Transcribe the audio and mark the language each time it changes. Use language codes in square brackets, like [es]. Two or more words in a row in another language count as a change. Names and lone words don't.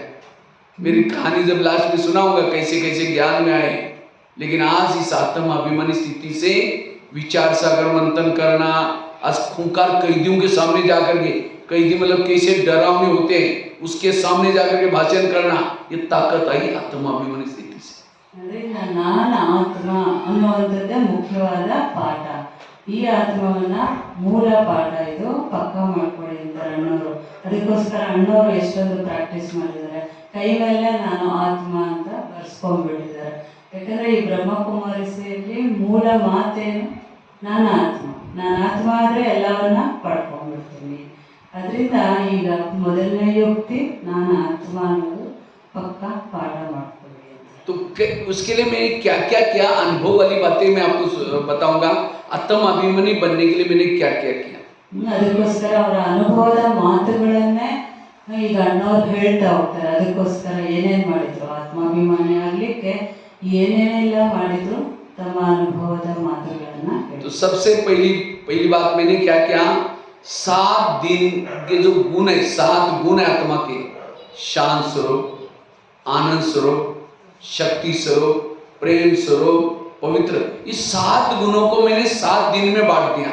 [hi] मेरी कहानी जब लास्ट में सुनाऊंगा कैसे कैसे ज्ञान में आए, लेकिन आज इस आत्माभिमानी स्थिति से विचार सागर मंथन करना, आज खूंखार कैदियों के सामने जाकर के, कैदी मतलब कैसे डरावने होते हैं, उसके सामने जाकर के भाषण करना, ये ताकत आई आत्माभिमानी स्थिति से। [kn] ಅದರಿಂದ ನಾನು ಆತ್ಮ ಅನ್ನುವಂಥದ್ದೇ ಮುಖ್ಯವಾದ ಪಾಠ. ಈ ಆತ್ಮವನ್ನ ಮೂಲ ಪಾಠ ಇದು ಪಕ್ಕ ಮಾಡ್ಕೊಳ್ಳಿ ಅಂತಾರೆ ಅಣ್ಣವರು. ಅದಕ್ಕೋಸ್ಕರ ಅಣ್ಣವರು ಎಷ್ಟೊಂದು ಪ್ರಾಕ್ಟೀಸ್ ಮಾಡಿದ್ದಾರೆ, ಕೈ ಮೇಲೆ ನಾನು ಆತ್ಮ ಅಂತ ಬರ್ಸ್ಕೊಂಡ್ಬಿಟ್ಟಿದ್ದಾರೆ. ಯಾಕಂದ್ರೆ ಈ ಬ್ರಹ್ಮಕುಮಾರಿಸಿಯಲ್ಲಿ ಮೂಲ ಮಾತೇನು, ನಾನು ಆತ್ಮ ಆದರೆ ಎಲ್ಲವನ್ನ ಪಡ್ಕೊಂಡ್ಬಿಡ್ತೀನಿ. ಅದರಿಂದ ಈಗ ಮೊದಲನೇ ಯುಕ್ತಿ, ನಾನು ಆತ್ಮ ಅನ್ನೋದು ಪಕ್ಕ ಪಾಠ ಮಾಡ್ಕೊಳ್ಳಿ. [hi] तो उसके लिए मैंने क्या क्या किया, अनुभव वाली बातें मैं आपको बताऊंगा। आत्माभिमानी बनने के लिए मैंने क्या क्या किया। [kn] ಅದಕ್ಕೋಸ್ಕರ ಅವರ ಅನುಭವದ ಮಾತುಗಳನ್ನೇ ಈಗ ಅಣ್ಣವ್ರು ಹೇಳ್ತಾ ಹೋಗ್ತಾರೆ. ಅದಕ್ಕೋಸ್ಕರ ಏನೇನು ಮಾಡಿದ್ರು, ಆತ್ಮಾಭಿಮಾನಿ ಆಗ್ಲಿಕ್ಕೆ ಏನೇನೆಲ್ಲ ಮಾಡಿದ್ರು, ತಮ್ಮ ಅನುಭವದ ಮಾತುಗಳನ್ನ. [hi] तो सबसे पहली बात मैंने क्या किया, 7 दिन के जो गुण है, 7 गुण है आत्मा के, शांत स्वरूप, आनंद स्वरूप, शक्ति स्वरूप, प्रेम स्वरूप, पवित्र, इस 7 गुणों को मैंने 7 दिन में बांट दिया।